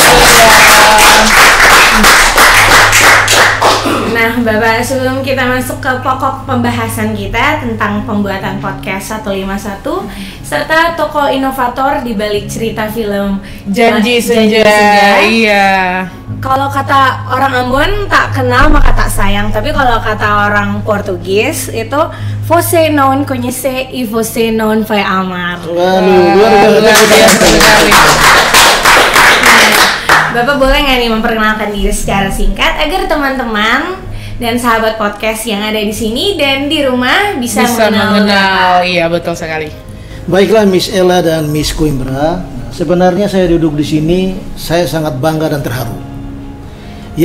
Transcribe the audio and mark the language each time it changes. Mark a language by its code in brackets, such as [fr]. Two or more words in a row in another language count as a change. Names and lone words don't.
[id] Nah, Bapak, sebelum kita masuk ke pokok pembahasan kita tentang pembuatan podcast 151 serta tokoh inovator di balik cerita film Janji Senja. Iya. Kalau kata orang Ambon tak kenal maka tak sayang, tapi kalau kata orang Portugis itu [pt] você não conhece e você não vai amar. [id] Waduh, luar biasa sekali. Bapak boleh nggak nih memperkenalkan diri secara singkat agar teman-teman dan sahabat podcast yang ada di sini dan di rumah bisa mengenal. Iya, betul sekali. Baiklah Miss Ella dan Miss Koimbra, sebenarnya saya duduk di sini saya sangat bangga dan terharu.